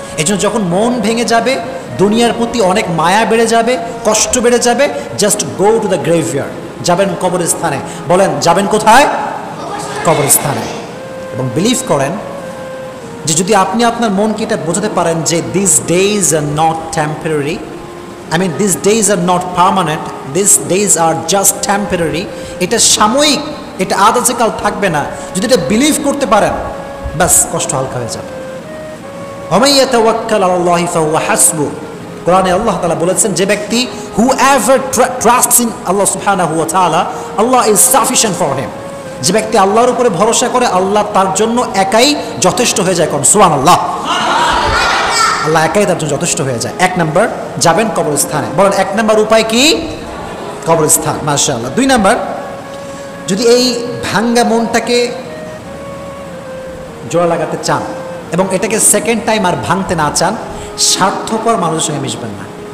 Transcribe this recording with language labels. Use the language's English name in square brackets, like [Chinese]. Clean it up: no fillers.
[Bangla] এই জন্য যখন মন ভেঙে যাবে, দুনিয়ার প্রতি অনেক মায়া বেড়ে যাবে, কষ্ট বেড়ে যাবে, [English] just go to the graveyard, [Bangla] যাবেন কবরস্থানে। বলেন যাবেন কোথায়? কবরস্থানে। এবং বিলিভ করেন যে যদি আপনি আপনার মনকে এটা বোঝাতে পারেন যে [English] This days are not temporary, I mean, these days are not permanent, these days are just temporary. [Bangla] এটা সাময়িক, এটা আজ আছে কাল থাকবে না। যদি এটা বিলিভ করতে পারেন, বাস কষ্ট হালকা হয়ে যাবে। [Arabic] ওয়ামান ইয়াতাওয়াক্কাল আলাল্লাহি ফাহুয়া হাসবুহ, [Bangla] কোরআনে আল্লাহ তাআলা বলেছেন যে ব্যক্তি [English] whoever trusts in Allah subhanahu wa ta'ala, Allah is sufficient for him। [Bangla] যে ব্যক্তি আল্লাহর উপরে ভরসা করে, আল্লাহ তার জন্য একাই যথেষ্ট হয়ে যায়। কোন সুবহানাল্লাহ, আল্লাহ একাই তার জন্য যথেষ্ট হয়ে যায়। এক নাম্বার, যাবেন কবরস্থানে। বলেন এক নাম্বার উপায় কি? কবরস্থান। মাশাআল্লাহ। দুই নাম্বার, যদি এই ভাঙ্গা মনটাকে জোড়া লাগাতে চান এবং এটাকে সেকেন্ড টাইম আর ভাঙতে না চান, স্বার্থপর মানুষের সঙ্গে মিশবেন না।